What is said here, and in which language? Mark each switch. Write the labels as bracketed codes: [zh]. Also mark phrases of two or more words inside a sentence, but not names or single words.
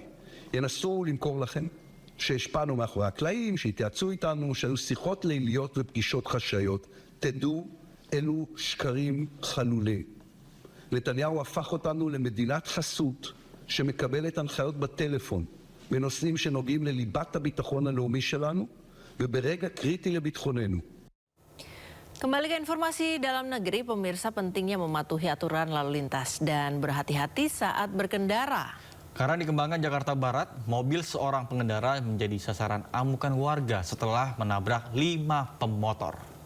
[he] ינסו למכור לכם שהשפענו מאחורי הקלעים, שהתייעצו איתנו, שהיו שיחות ליליות ופגישות חשאיות. תדעו, אלו שקרים חלולים. נתניהו הפך אותנו למדינת חסות שמקבלת הנחיות בטלפון בנושאים שנוגעים לליבת הביטחון הלאומי שלנו וברגע קריטי לביטחוננו. [id] Kembali ke informasi dalam negeri, pemirsa, pentingnya mematuhi aturan lalu lintas dan berhati-hati saat berkendara. Karena di Kembangan, Jakarta Barat, mobil seorang pengendara menjadi sasaran amukan warga setelah menabrak 5 pemotor.